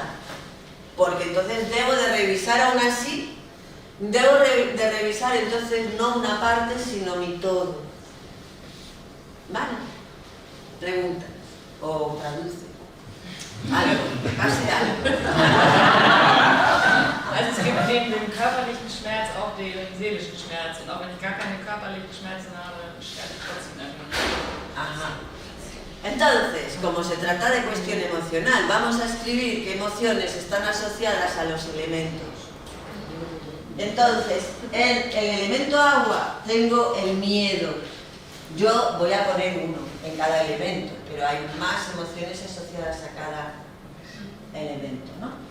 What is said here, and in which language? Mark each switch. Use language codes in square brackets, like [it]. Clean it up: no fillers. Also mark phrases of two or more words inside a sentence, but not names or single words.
[es] Porque entonces debo de revisar aún así, debo de revisar entonces no una parte, sino mi todo. ¿Vale? Pregunta o traduce. Algo, que pase algo. [de] Also es gibt neben dem körperlichen Schmerz auch den seelischen Schmerz. Und auch wenn ich gar keine körperlichen Schmerzen habe, sterbe ich trotzdem irgendwann. Ajá. [es] Entonces, como se trata de cuestión emocional, vamos a escribir qué emociones están asociadas a los elementos. Entonces, en el elemento agua tengo el miedo. Yo voy a poner uno en cada elemento, pero hay más emociones asociadas a cada elemento, ¿no?